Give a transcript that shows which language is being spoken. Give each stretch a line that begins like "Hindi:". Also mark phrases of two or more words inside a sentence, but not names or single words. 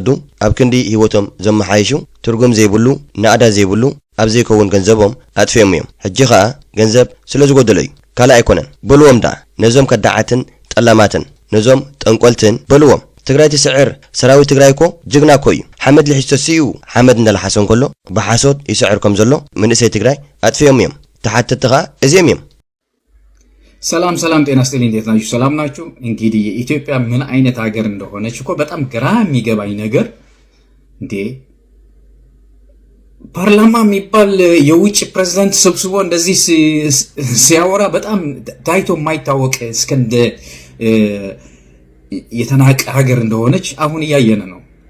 Tigrinya: ኣብ ክንዲ ህይወቶም ዘመሓይሹ ትርጉም ዘይብሉ ንኣዳ ዘይብሉ ኣብ ዘይከውን ገንዘቦም ኣጥፍዮም እዮም ሕጂ ኸኣ ገንዘብ ስለ ዝጎደሎ እዩ ካልእ ኣይኮነን በልዎም ዳ ነዞም ከዳዓትን ጠላማትን ነዞም ጠንቆልትን በልዎም ትግራይ ትስዕር ሰራዊት ትግራይ እኮ ጅግና እኮ እዩ ሓመድ ልሒስተሲኡ ሓመድ እንዳልሓሰን ከሎ ብሓሶት ይስዕርኩም ዘሎ መንእሰይ ትግራይ ኣጥፍዮም እዮም ተሓተቲ ኸኣ እዚኦም እዮም
Amharic: ሰላም ጤና ይስጥልኝ እንዴት ናችሁ ሰላም ናችሁ እንግዲህ ኢትዮጵያ ምን አይነት ሀገር እንደሆነች እኮ በጣም ግራ የሚገባኝ ነገር እንዴ ፓርላማ የሚባል የውጭ ፕሬዝዳንት ሰብስቦ እንደዚህ ሲያወራ በጣም ታይቶ የማይታወቅ እስከንደ የተናቀ ሀገር እንደሆነች አሁን እያየነ ነው